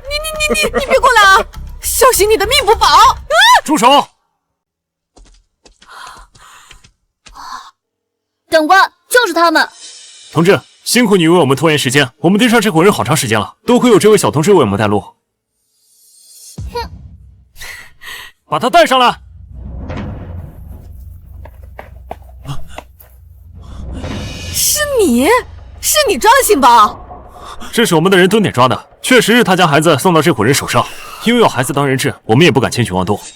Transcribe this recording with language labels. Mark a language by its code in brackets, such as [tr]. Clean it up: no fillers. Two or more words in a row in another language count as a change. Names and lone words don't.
[zh] 你別過來啊！小心你的命不保！住手！長官，就是他們。同志，辛苦你為我們拖延時間，我們盯上這夥人好長時間了，多虧有這位小同志為我們帶路。哼，把他帶上來。是你抓的星宝？这是我们的人蹲点抓的，確實是他將孩子送到這夥人手上，因為要孩子當人質，我們也不敢輕舉妄動。